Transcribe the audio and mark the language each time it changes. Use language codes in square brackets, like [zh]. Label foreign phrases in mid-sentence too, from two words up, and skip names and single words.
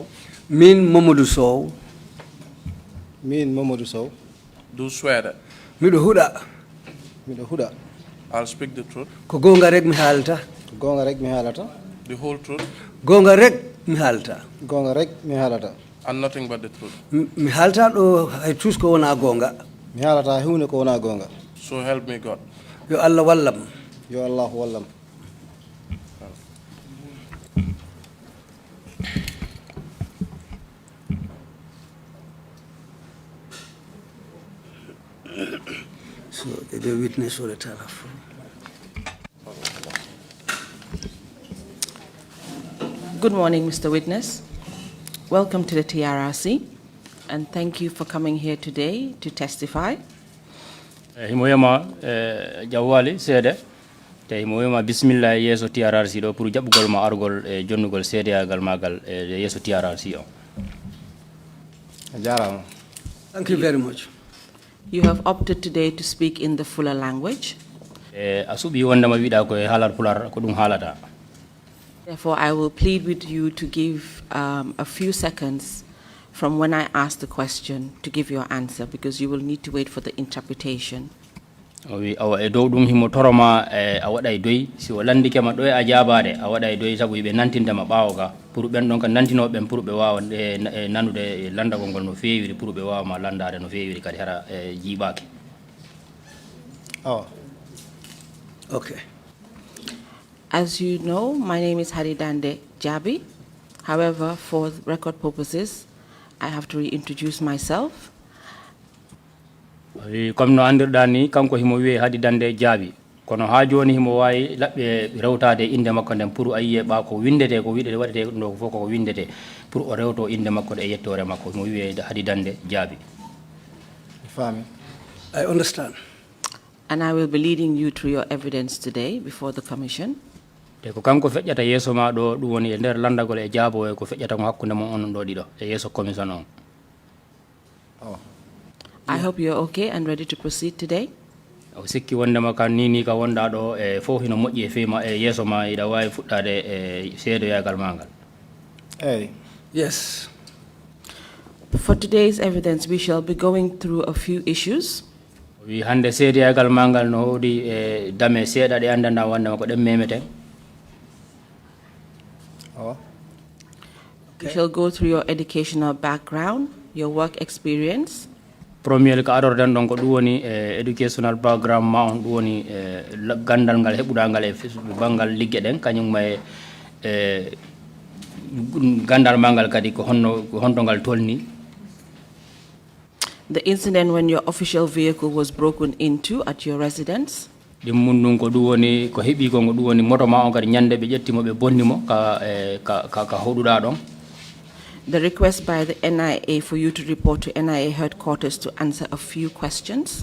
[ff] Min Mamadou Sow. Min Mamadou Sow. [en] Do swear that. [ff] Miɗo huɗa. Miɗo huɗa. [en] I'll speak the truth. [ff] Ko gonga rek mi haalata. Gonga rek mi haalata. [en] The whole truth. [ff] Gonga rek mi haalata. Gonga rek mi haalata. [en] And nothing but the truth. [ff] Mi haalata ɗo hay tus ko wona gonga. Mi haalata hunde ko wona gonga. [en] So help me God. [ff] Yo Allah wallam. Yo Allah wallam. [en] So the witness will tell us. Good morning, Mr. Witness. Welcome to the TRRC, and thank you for coming here today to testify. [ff] Himoyama jawwali seede te himoyama bismillah yeso TRRC do pour jabugol ma argol e jonnugol seedeyagal magal e yeso TRRC o. A jarama. [en] Thank you very much. You have opted today to speak in the fuller language. [ff] asubi wonde ma wiɗa koye haalar pular ko ɗum haalata. [en] Therefore, I will plead with you to give a few seconds from when I ask the question to give your answer, because you will need to wait for the interpretation. [ff] wi awa e dow ɗum himo toroma a waɗa e doyi si o landikema ɗo e a jabade a waɗa e doyi sabu ɓe nantindema ɓaawo ga pour ɓen ɗon ka nantinoɓen pour ɓe wawa nanude landagol ngol no feewiri pour ɓe wawama landade no feewiri kadi hara jiiɓaki. Oh. [en] Okay. As you know, my name is Haridande Jabi. However, for record purposes, I have to reintroduce myself. [ff] comme no andirɗa ni kanko himo wiye Haridande Jabi kono ha joni himo wawi laɓɓe rewtade inde makko nden pour a yiye ɓa ko windete ko wiɗete waɗete ɗum ɗo fof koko windete pour o rewto inde makko ɗe yettore makko himo wiye Haridande Jabi. Fami. [en] I understand. And I will be leading you through your evidence today before the Commission. [ff] te ko kanko feƴƴata yeeso ma ɗo ɗum woni e nder landagol e jaabo e ko feƴƴata ko hakkunde mon onon ɗo ɗiɗo e yeeso commission on. Oh. [en] I hope you're okay and ready to proceed today. [ff] o sikki wondema kan ni ka wonɗa ɗo e fof hino moƴƴi e fema e yeeso ma iɗa wawi fuɗɗade e seedoyagal ma ngal. Hey. [en] Yes. For today's evidence, we shall be going through a few issues. [ff] wi hande seedoyagal ma ngal no hoodi e dame seeɗa ɗe andanda wondema ko ɗen memeten. Oh. [en] We shall go through your educational background, your work experience, [ff] premier ko adorɗen ɗon ko ɗum woni [en] educational background [ff] ma on ɗum woni gandal ngal heɓuɗa ngal e banggal ligge ɗen kañumma e gandal ma ngal kadi ko honto ngal tolni. [en] the incident when your official vehicle was broken into at your residence, [ff] ɗum mun ɗum ko ɗum woni ko heeɓi ko ɗum woni moto ma on kadi ñande ɓe ƴettimo ɓe bonnimo ka hoɗuɗa ɗon. [en] the request by the NIA for you to report to NIA headquarters to answer a few questions,